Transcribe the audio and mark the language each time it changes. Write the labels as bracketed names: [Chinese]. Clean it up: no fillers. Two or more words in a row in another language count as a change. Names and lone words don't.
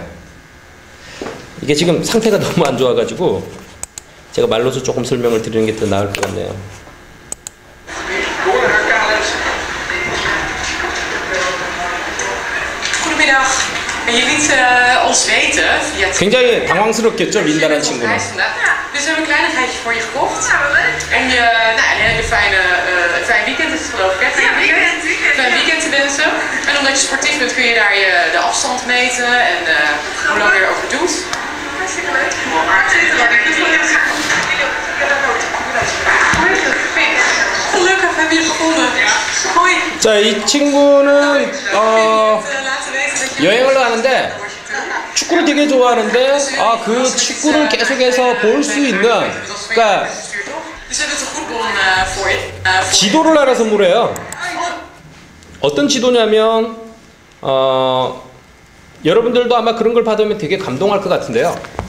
[Korean] 이게 지금 상태가 너무 안 좋아가지고 제가 말로서 조금 설명을 드리는 게 더 나을 것 같네요. 굉장히 당황스럽겠죠, 린다라는 친구는. [Dutch] Dus we hebben een kleinigheidje voor je gekocht. Om je, een hele fijn weekend is het geloof ik, hè? Fijn weekend te wensen. En omdat je sportief bent kun je daar de afstand meten en hoe lang je erover doet. Hartstikke leuk. Gelukkig hebben we je gevonden. Hoi. [Korean] 자, 이 친구는 여행을 하는데 축구를 되게 좋아하는데 그 축구를 계속해서 볼 수 있는, 그러니까 지도를 하나 선물해요. 어떤 지도냐면 여러분들도 아마 그런 걸 받으면 되게 감동할 것 같은데요.